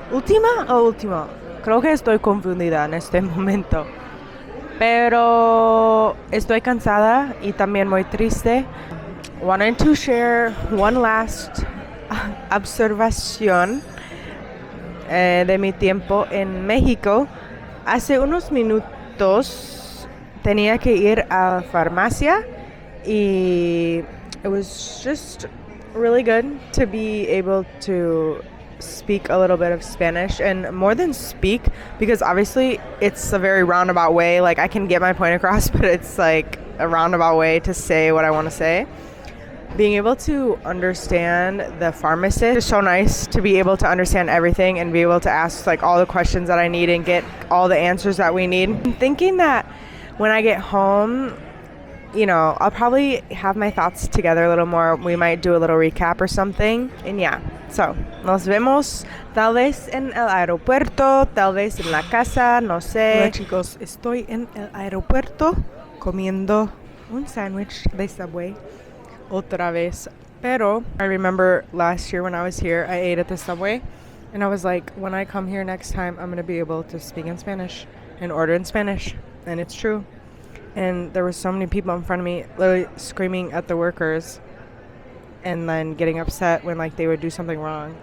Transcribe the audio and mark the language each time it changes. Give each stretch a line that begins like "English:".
Spanish: ¿Última o último? Creo que estoy confundida en este momento, pero estoy cansada y también muy triste.
English: Wanted to share one last
Spanish: observación de mi tiempo en México. Hace unos minutos tenía que ir a la farmacia y
English: it was just really good to be able to speak a little bit of Spanish, and more than speak, because obviously it's a very roundabout way, like I can get my point across, but it's like a roundabout way to say what I want to say. Being able to understand the pharmacist is so nice, to be able to understand everything and be able to ask like all the questions that I need and get all the answers that we need. I'm thinking that when I get home, you know, I'll probably have my thoughts together a little more. We might do a little recap or something. And yeah, so
Spanish: nos vemos tal vez en el aeropuerto, tal vez en la casa, no sé. Hola chicos, estoy en el aeropuerto comiendo un sándwich de Subway otra vez. Pero
English: I remember last year when I was here, I ate at the Subway. And I was like, when I come here next time, I'm going to be able to speak in Spanish and order in Spanish. And it's true. And there were so many people in front of me literally screaming at the workers and then getting upset when like they would do something wrong.